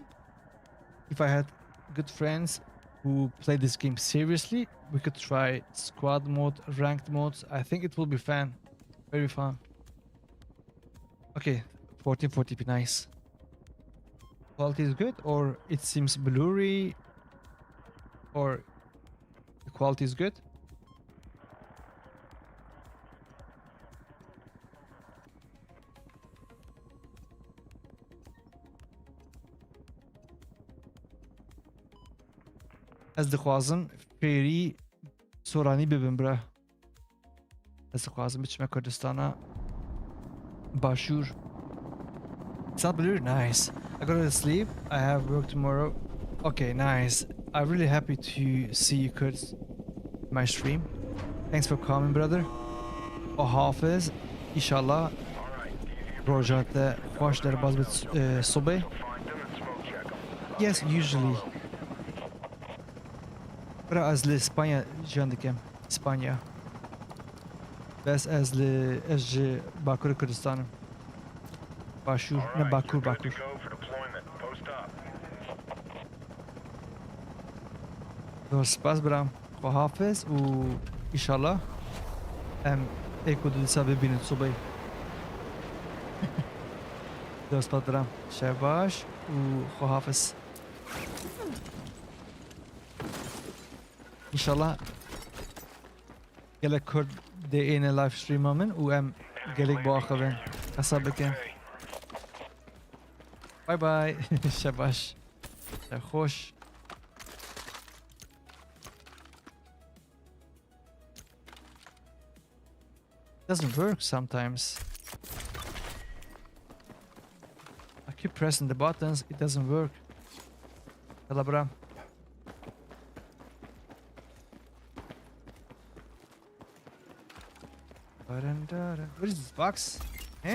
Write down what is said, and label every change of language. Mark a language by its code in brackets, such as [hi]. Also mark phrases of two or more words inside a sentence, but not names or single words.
[en] If I had good friends who play this game seriously, we could try squad mode, ranked modes. I think it will be fun. Very fun. Okay, 1440p, nice. Quality is good, or it seems blurry, or the quality is good. [ku] ez dixwazim fêrî soranî bibim bira ez dixwazim biçime Kurdistana Başûr. [en] It's not blurry. Nice. I go to sleep. I have work tomorrow. Okay, nice. I'm really happy to see you, Kurds. My stream. Thanks for coming, brother. [ku] O hafiz. İnşallah rojate xoş derbaz bit sobê. [en] Yes, usually. [ku] Bra ez li İspanya jiyan dikim. İspanya. Bes ez ji Bakurê Kurdistanım. Başûr, ne Bakur. Zor spas bram. Xwe hafiz û îşallah em ê ku di dîsa bibînin sobeyê. Zor spas bram. Şev baş û xwe hafiz. İnşallah gelek Kurd dê êne [en] live streama [ku] min û em gelek biaxivin. Hesab bikin. [en] Bye bye. [ku] Şebaş. Hoş. [en] Doesn't work sometimes. I keep pressing the buttons, it doesn't work. Calabra. What is this box? Hey?